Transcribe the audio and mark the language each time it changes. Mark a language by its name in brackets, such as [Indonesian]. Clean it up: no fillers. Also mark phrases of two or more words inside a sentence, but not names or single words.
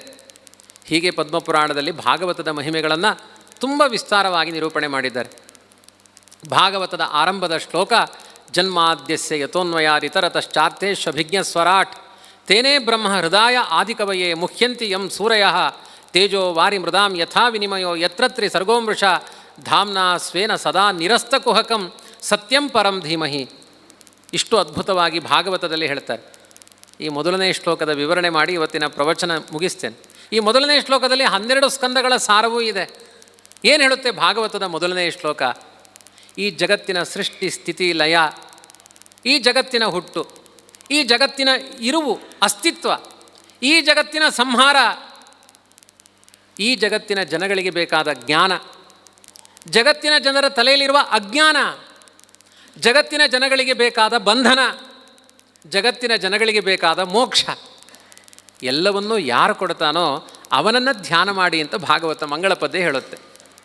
[Kannada] ಹೀಗೆ ಪದ್ಮಪುರಾಣದಲ್ಲಿ ಭಾಗವತದ ಮಹಿಮೆಗಳನ್ನು ತುಂಬ ವಿಸ್ತಾರವಾಗಿ ನಿರೂಪಣೆ ಮಾಡಿದ್ದಾರೆ. ಭಾಗವತದ ಆರಂಭದ ಶ್ಲೋಕ [Sanskrit] ಜನ್ಮಾದ್ಯಸ್ಯ ಯತೋನ್ವಯಾದಿತರತಶ್ಚಾರ್ಥೇಶ್ವಭಿಜ್ಞ ಸ್ವರಾಟ್ ತೇನೇ ಬ್ರಹ್ಮ ಹೃದಯ ಆದಿಕವಯೇ ಮುಹ್ಯಂತಿ ಯಂ ಸೂರಯಃ ತೇಜೋ ವಾರಿ ಮೃದಾಂ ಯಥಾ ವಿನಿಮಯೋ ಯತ್ರತ್ರಿ ಸರ್ಗೋಮೃಷ ಧಾಮ್ನಾ ಸ್ವೇನ ಸದಾ ನಿರಸ್ತಕುಹಕಂ ಸತ್ಯಂ ಪರಂ ಧೀಮಹಿ. [Kannada] ಇಷ್ಟು ಅದ್ಭುತವಾಗಿ ಭಾಗವತದಲ್ಲಿ ಹೇಳ್ತಾರೆ. ಈ ಮೊದಲನೇ ಶ್ಲೋಕದ ವಿವರಣೆ ಮಾಡಿ ಇವತ್ತಿನ ಪ್ರವಚನ ಮುಗಿಸ್ತೇನೆ. ಈ ಮೊದಲನೇ ಶ್ಲೋಕದಲ್ಲಿ 12 ಸ್ಕಂದಗಳ ಸಾರವೂ ಇದೆ. ಏನು ಹೇಳುತ್ತೆ ಭಾಗವತದ ಮೊದಲನೇ ಶ್ಲೋಕ? ಈ ಜಗತ್ತಿನ ಸೃಷ್ಟಿ ಸ್ಥಿತಿ ಲಯ, ಈ ಜಗತ್ತಿನ ಹುಟ್ಟು, ಈ ಜಗತ್ತಿನ ಇರುವು ಅಸ್ತಿತ್ವ, ಈ ಜಗತ್ತಿನ ಸಂಹಾರ, ಈ ಜಗತ್ತಿನ ಜನಗಳಿಗೆ ಬೇಕಾದ ಜ್ಞಾನ, ಜಗತ್ತಿನ ಜನರ ತಲೆಯಲ್ಲಿರುವ ಅಜ್ಞಾನ, ಜಗತ್ತಿನ ಜನಗಳಿಗೆ ಬೇಕಾದ ಬಂಧನ, ಜಗತ್ತಿನ ಜನಗಳಿಗೆ ಬೇಕಾದ ಮೋಕ್ಷ, ಎಲ್ಲವನ್ನೂ ಯಾರು ಕೊಡ್ತಾನೋ ಅವನನ್ನು ಧ್ಯಾನ ಮಾಡಿ ಅಂತ ಭಾಗವತ ಮಂಗಳ ಪದ್ಯ ಹೇಳುತ್ತೆ.